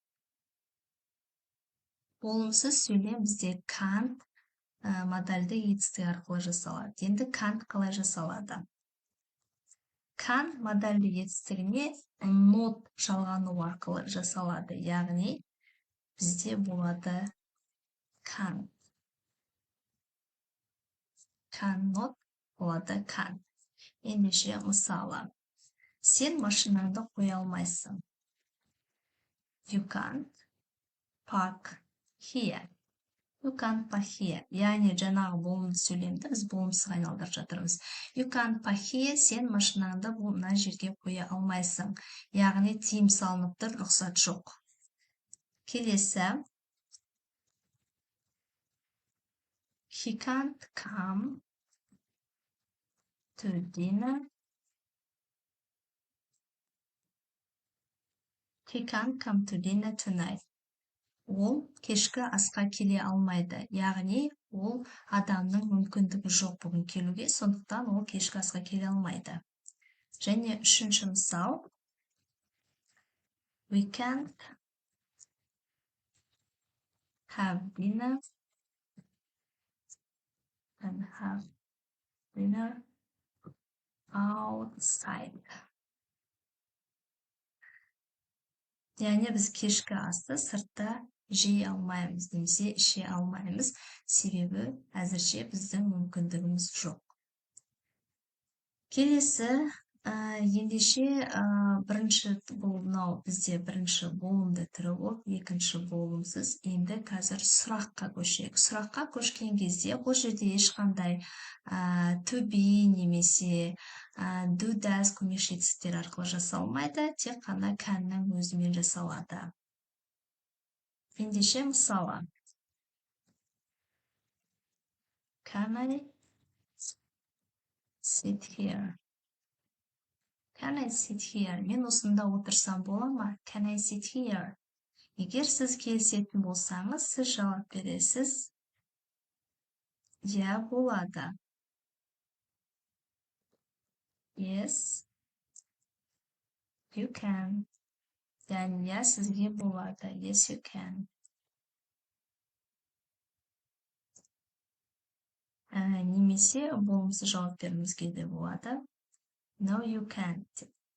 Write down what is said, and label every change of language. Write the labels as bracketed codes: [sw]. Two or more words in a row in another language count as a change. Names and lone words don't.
[kk] Болымсыз сөйлем бізде can't модальді етістігі арқылы жасалады. Енді can't қалай жасалады? Can модальді етістігіне not жалғану арқылы жасалады. Яғни бізде болады can't. Cannot болады can't. Ендеше мысалы, сен машинаңды қоя алмайсың. [en] You can't park here. You can't park here. [kk] Яғни жаңағы болымды сөйлемді біз болымсызға айналдырып жатырмыз. [en] You can't park here, [kk] сен машинаңды мына жерге қоя алмайсың. Яғни тыйым салынып тұр, рұқсат жоқ. Келесі. [en] He can't come to dinner. He can't come to dinner tonight. [kk] Ол кешкі асқа келе алмайды. Яғни ол адамның мүмкіндігі жоқ бүгін келуге, сондықтан ол кешкі асқа келе алмайды. Және үшінші мысал. [en] We can't have dinner outside. [kk] Яғни біз кешкі асты сыртта жей алмаймыз, немесе іше алмаймыз, себебі әзірше біздің мүмкіндігіміз жоқ. Келесі, ендеше бізде бірінші болымды түрі болып, екінші болымсыз. Енді қазір сұраққа көшейік. Сұраққа көшкен кезде бұл жерде ешқандай [en] to be [kk] немесе [en] do does [kk] көмекші етістіктер арқылы жасалмайды, тек қана can'ның өзімен жасалады. Ендеше мысалы. [en] Can I sit here? Can I sit here? [kk] Мен осында отырсам бола ма? [en] Can I sit here? [kk] Егер сіз келісетін болсаңыз, сіз жауап бересіз. Я, болады. [en] Yes, you can. [kk] Яғни, я, сізге болады. [en] Yes, you can. [kk] Немесе болымсыз жауап беруімізге де болады. [en] No, you can't.